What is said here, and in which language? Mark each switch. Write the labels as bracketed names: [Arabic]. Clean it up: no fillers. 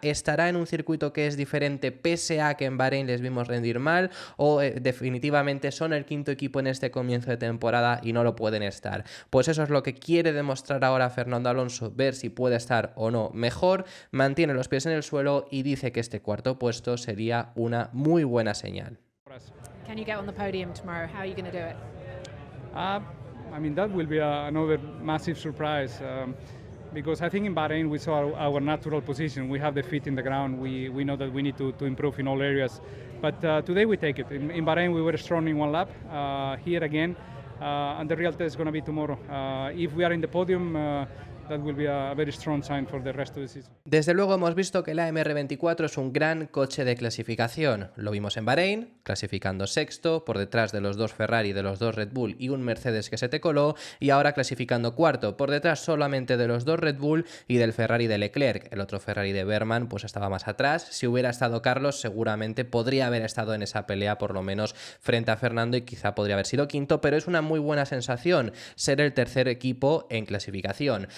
[Spanish] ¿Estará en un circuito que es diferente pese a que en Bahrein les vimos rendir mal o definitivamente son el quinto equipo en este comienzo de temporada y no lo pueden estar? Pues eso es lo que quiere demostrar ahora Fernando Alonso, ver si puede estar o no mejor, mantiene los pies en el suelo y dice que este cuarto puesto sería una muy buena señal. [English] Can you get on the podium tomorrow? How are you going to do it? I mean, that will be another massive surprise. Because I think in Bahrain we saw our natural position. We have the feet in the ground. We know that we need to improve in all areas. But today we take it. In Bahrain we were strong in one lap. Here again, and the real test is going to be tomorrow. If we are in the podium, that will be a very strong sign for the rest of the season. [Spanish] Desde luego hemos visto que la MR24 es un gran coche de clasificación. Lo vimos en Bahrein, clasificando sexto, por detrás de los dos Ferrari, de los dos Red Bull y un Mercedes que se te coló, y ahora clasificando cuarto, por detrás solamente de los dos Red Bull y del Ferrari de Leclerc. El otro Ferrari de Berman pues estaba más atrás. Si hubiera estado Carlos, seguramente podría haber estado en esa pelea, por lo menos frente a Fernando, y quizá podría haber sido quinto, pero es una muy buena sensación ser el tercer equipo en clasificación.